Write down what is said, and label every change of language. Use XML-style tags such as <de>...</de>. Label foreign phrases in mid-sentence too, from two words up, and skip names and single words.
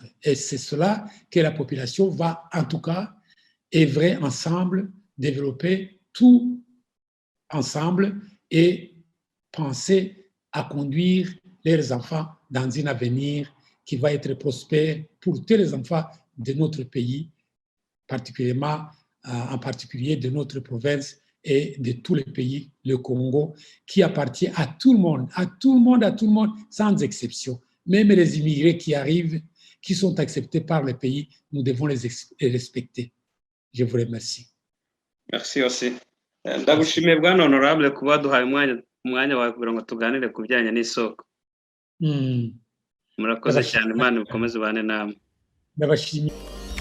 <fr>Et c'est cela que la population va, en tout cas, œuvrer ensemble, développer tout ensemble et penser à conduire leurs enfants dans un avenir qui va être prospère pour tous les enfants de notre pays, particulièrement, en particulier de notre province et de tous les pays, le Congo, qui appartient à tout le monde, à tout le monde, à tout le monde, sans exception. Même les immigrés qui arrivent, qui sont acceptés par le pays, nous devons les respecter. Je vous remercie. Merci aussi.</fr> <rw>Ndagushimiye bwana honorable kuba duhaye umwanya wawe kugira ngo tuganire ku bijyanye n'isoko. Murakoze cyane, Imana ikomeze ubane namwe. Ndabashimiye.</rw>